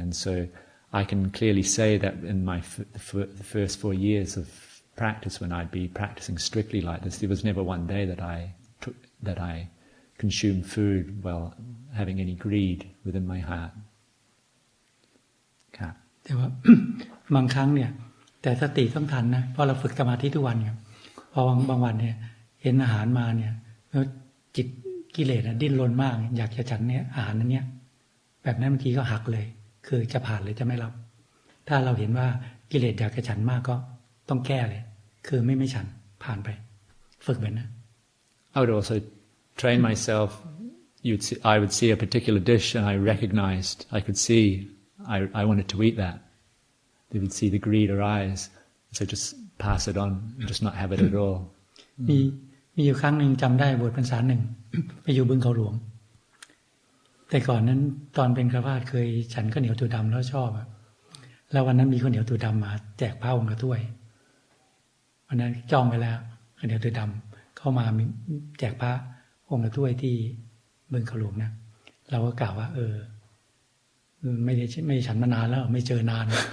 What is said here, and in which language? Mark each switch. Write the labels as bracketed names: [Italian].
[English] And so I can clearly say that in my the first 4 years of practice, when I'd be practicing strictly like this, there was never one day that I consumed food while having any greed within my heart. [Thai] ครับ แต่ว่า บางครั้งเนี่ยแต่สติต้องทันนะเพราะเราฝึกสมาธิทุกวันเนี่ยพอบางวันเนี่ยเห็นอาหารมาเนี่ยแล้วจิตกิเลสดิ้นรนมากอยากจะฉันเนี่ยอาหารนั้นเนี่ยแบบนั้นบางทีก็หักเลยคือจะผ่านหรือจะไม่รับถ้าเราเห็นว่ากิเลสอยากจะฉันมากก็ต้องแก้เลยคือไม่ฉันผ่านไปฝึกแบบนั้น [English] I would also train myself. I would see a particular dish and I recognized, I could see I wanted to eat that. They would see the greed arise, so just pass it on, just not have it at all. [Thai] มีอยู่ครั้งหนึ่งจำได้บวชพรรษาหนึ่ง ไปอยู่บึงเขาหลวงแต่ก่อนนั้นตอนเป็นฆราวาสเคยฉันข้าวเหนียวถั่วดำแล้วชอบแล้ววันนั้นมีข้าวเหนียวถั่วดำมาแจกพระองค์ละถ้วยวันนั้นจองไปแล้วข้าวเหนียวถั่วดำเข้ามาแจกพระองค์ละถ้วยที่บึงเขาหลวงนะเราก็กล่าวว่าไม่ฉันมานานแล้วไม่เจอนาน